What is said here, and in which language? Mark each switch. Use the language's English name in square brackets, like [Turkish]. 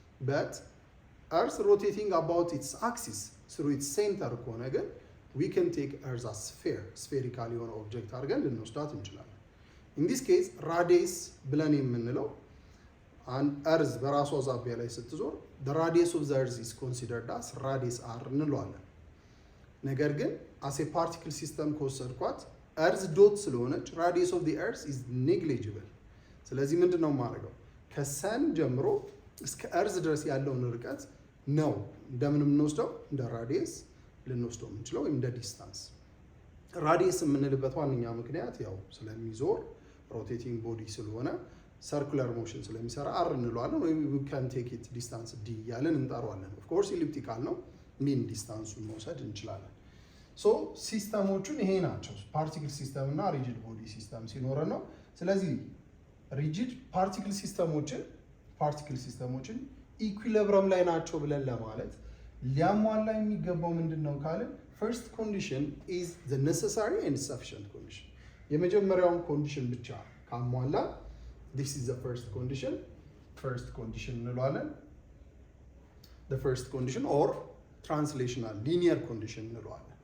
[English] but earth rotating about its axis through its center [Amharic] ከሆነ ግን [English] we can take earth as sphere spherical [Amharic] የሆነ ኦብጀክት አድርገን ልንወስዳት እንችላለን። [English] in this case radius [Amharic] ብለን የምንለው [English] an earth [Amharic] በራሷ ዛቢያ ላይ ስትዞር [English] the radius of the earth is considered as radius r [Amharic] እንለዋለን። ነገር ግን [English] as a particle system ከወሰድኳት earth dot ስለሆነች radius of the earth is negligible። [Amharic] ስለዚህ ምንድነው የማደርገው? ከሰን ጀምሮ እስከ earth ድረስ ያለውን ርቀት ነው እንደምን የምንወስደው? እንደ radius ልንወስደው የምንችለው ወይም እንደ ዲስታንስ። radius የምንልበት ዋነኛ ምክንያት ያው ስለሚዞር [English] rotating body [Amharic] ስለሆነ [English] circular motion [Amharic] ስለሚሰራ r እንለዋለን ወይም [English] we can take it distance d [Amharic] ያለን እንጠራዋለን። [English] of course elliptical [Amharic] ነው ሚን ዲስታንሱን መውሰድ እንችላለን። ሶ ሲስተሞቹን ይሄ ናቸው። ፓርቲክል ሲስተም እና ሪጂድ ቦዲ ሲስተም ሲኖረን ነው። ስለዚህ ሪጂድ ፓርቲክል ሲስተሞችን ፓርቲክል ሲስተሞችን ኢኩሊብረም ላይ ናቸው ብለን ለማለት ሊያሟላ የሚገባው ምንድነው ካልን [English] first condition is the necessary and sufficient condition [Amharic] የመጀመሪያውን ኮንዲሽን ብቻ ካሟላ [English] this is the first condition እንለዋለን the first condition or translational linear condition እንለዋለን